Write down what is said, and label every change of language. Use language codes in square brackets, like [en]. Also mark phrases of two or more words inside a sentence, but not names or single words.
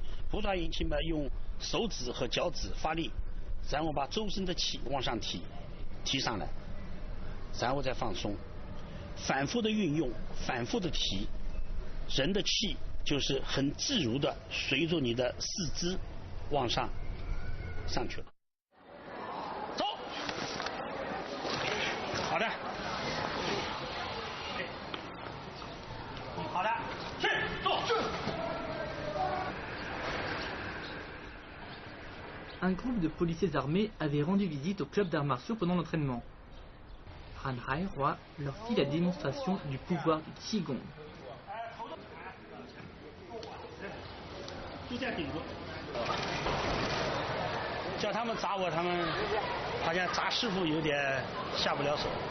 [zh] 虎爪运气嘛，用手指和脚趾发力，然后把周身的气往上提上来，然后再放松，反复的运用，反复的提，人的气就是很自如的随着你的四肢往上去了。好的，好的，去坐。 [fr] Un groupe de policiers armés avait rendu visite au club d'arts martiaux pendant l'entraînement. Han Hai-Hua leur fit la démonstration du pouvoir du Qigong. [zh] 就这样顶住，叫他们砸我，他们好像砸师傅有点下不了手。